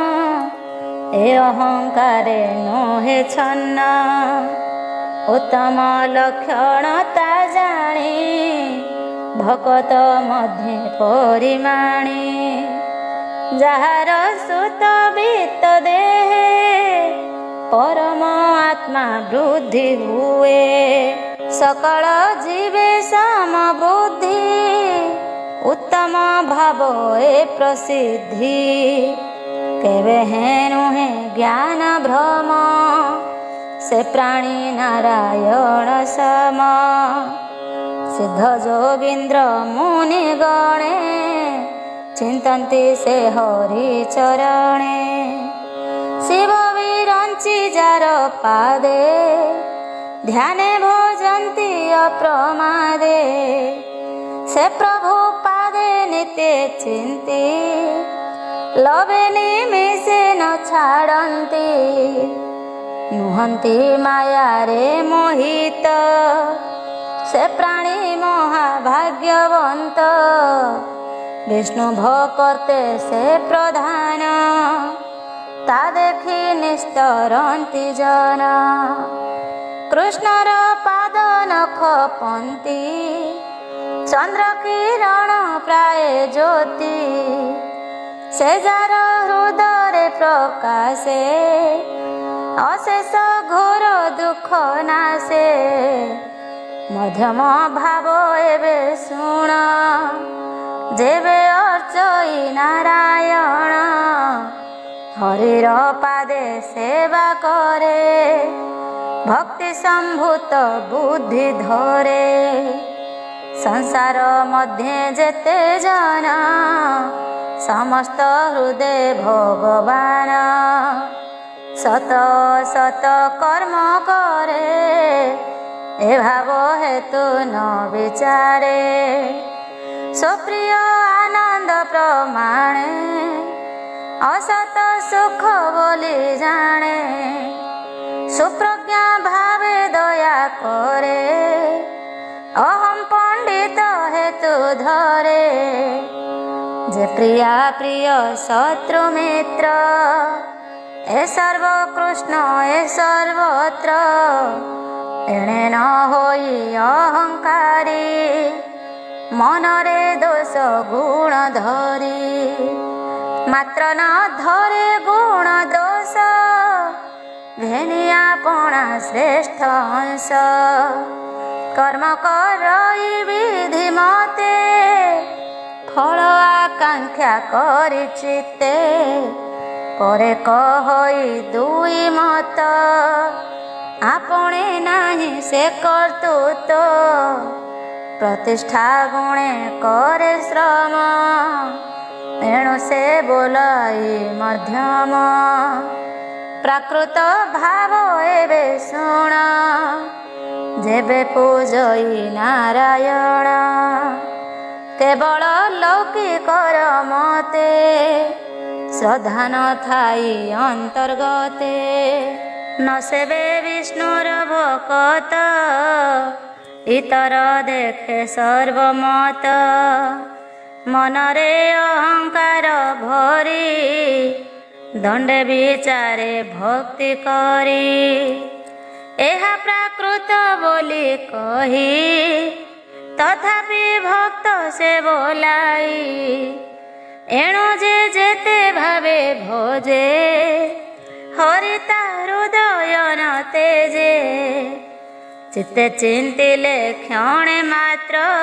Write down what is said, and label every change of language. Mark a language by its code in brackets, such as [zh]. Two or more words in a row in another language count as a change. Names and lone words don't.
[or] ଏ ଅହଂକାରେ ନୋହେ ଛନ୍ନ ଉତ୍ତମ ଲକ୍ଷଣତା ଜାଣି ଭକତ ମଧ୍ୟ ପରିମାଣୀ ଯାର ସୁତ ବିତ୍ତ ଦେହେ ପରମ ଆତ୍ମା ବୃଦ୍ଧି ହୁଏ ସକଳ ଜୀବେ ସମବୃଦ୍ଧି ଉତ୍ତମ ଭାବ ଏ ପ୍ରସିଦ୍ଧି କେବେ ହେଁ ନୁହେ ଜ୍ଞାନ ଭ୍ରମ ସେ ପ୍ରାଣୀ ନାରାୟଣ ସମ ସିଦ୍ଧ ଯୋଗୀନ୍ଦ୍ର ମୁନି ଗଣେ ଚିନ୍ତନ୍ତି ସେ ହରି ଚରଣେ ଶିବ ବିରଞ୍ଚି ଯାର ପାଦେ ଧ୍ୟାନେ ଭଜନ୍ତି ଅପ୍ରମାଦେ ସେ ପ୍ରଭୁ ପାଦେ ନିତ୍ୟ ଚିନ୍ତି ଲବେ ନିମିଷେ ନ ଛାଡ଼ନ୍ତି ନୁହନ୍ତି ମାୟା ରେ ମୋହିତ ସେ ପ୍ରାଣୀ ମହାଭାଗ୍ୟବନ୍ତ ବିଷ୍ଣୁ ଭକ୍ତେ ସେ ପ୍ରଧାନ ତା ଦେଖି ନିସ୍ତରନ୍ତି ଜନ କୃଷ୍ଣର ପାଦ ନଖ ପନ୍ତି ଚନ୍ଦ୍ର କିରଣ ପ୍ରାୟ ଜ୍ୟୋତି ସେ ଯାର ହୃଦୟ ପ୍ରକାଶେ ଅଶେଷ ଘୋର ଦୁଃଖ ନାଶେ ମଧ୍ୟମ ଭାବ ଏବେ ଶୁଣ ଯେବେ ଅର୍ଚ୍ଚଇ ନାରାୟଣ ହରିର ପାଦେ ସେବା କରେ ଭକ୍ତି ସମ୍ଭୂତ ବୁଦ୍ଧି ଧରେ ସଂସାର ମଧ୍ୟ ଯେତେ ଜନ ସମସ୍ତ ହୃଦୟ ଭଗବାନ ସତ ସତ କର୍ମ କରେ ଏ ଭାବ ହେତୁ ନ ବିଚାରେ ସୁପ୍ରିୟ ଆନନ୍ଦ ପ୍ରମାଣେ ଅସତ ସୁଖ ବୋଲି ଜାଣେ ସୁପ୍ରଜ୍ଞା ଭାବେ ଦୟା କରେ ଅହମ ପଣ୍ଡିତ ହେତୁ ଧରେ ଯେ ପ୍ରିୟା ପ୍ରିୟ ଶତ୍ରୁ ମିତ୍ର ଏ ସର୍ବ କୃଷ୍ଣ ଏ ସର୍ବତ୍ର ଏଣେ ନ ହୋଇ ଅହଂକାରୀ ମନରେ ଦୋଷ ଗୁଣ ଧରି ମାତ୍ର ନ ଧରେ ଗୁଣ ଦୋଷ ଘେନିଆ ପଣା ଶ୍ରେଷ୍ଠ ଅଂଶ କର୍ମ କରଇ ବିଧି ମତେ ଫଳ ଆକାଂକ୍ଷା କରି ଚିତ୍ତେ ପରେ କହଇ ଦୁଇ ମତ ଆପଣେ ନାହିଁ ସେ କର୍ତ୍ତୃତ୍ୱ ପ୍ରତିଷ୍ଠା ଗୁଣେ କରେ ଶ୍ରମ ଏଣୁ ସେ ବୋଲାଇ ମଧ୍ୟମ ପ୍ରାକୃତ ଭାବ ଏବେ ଶୁଣ ଯେବେ ପୂଜଇ ନାରାୟଣ କେବଳ ଲୌକିକର ମତେ ଶ୍ରଦ୍ଧା ନ ଥାଇ ଅନ୍ତର୍ଗତେ ନ ସେବେ ବିଷ୍ଣୁର ଭକତ ଇତର ଦେଖେ ସର୍ବମତ ମନରେ ଅହଂକାର ଭରି ଦଣ୍ଡେ ବିଚାରେ ଭକ୍ତି କରି ଏହା ପ୍ରାକୃତ ବୋଲି କହି ତଥାପି ଭକ୍ତ ସେ ବୋଲାଇ ଏଣୁ ଯେ ଯେତେ ଭାବେ ଭୋଜେ ହରି ତା ହୃଦୟ ନ ତେଜେ ଚିତ୍ତେ ଚିନ୍ତିଲେ କ୍ଷଣେ ମାତ୍ର